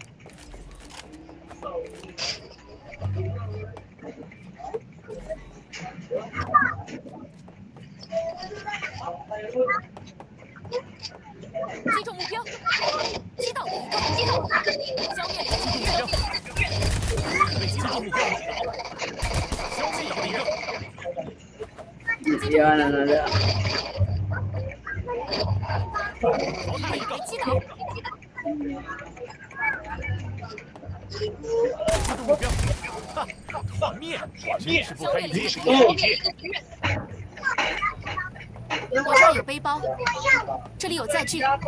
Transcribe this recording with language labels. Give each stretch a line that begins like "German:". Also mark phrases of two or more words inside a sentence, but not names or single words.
Chinese: 击中目标，击倒一个，消灭了一个敌人。被击中目标，消灭一个敌人。
Filipino: Yan na na.
Chinese: 淘汰一个，击倒，击中目标，哈，团灭，真是不堪一击。我这儿有背包，这里有载具，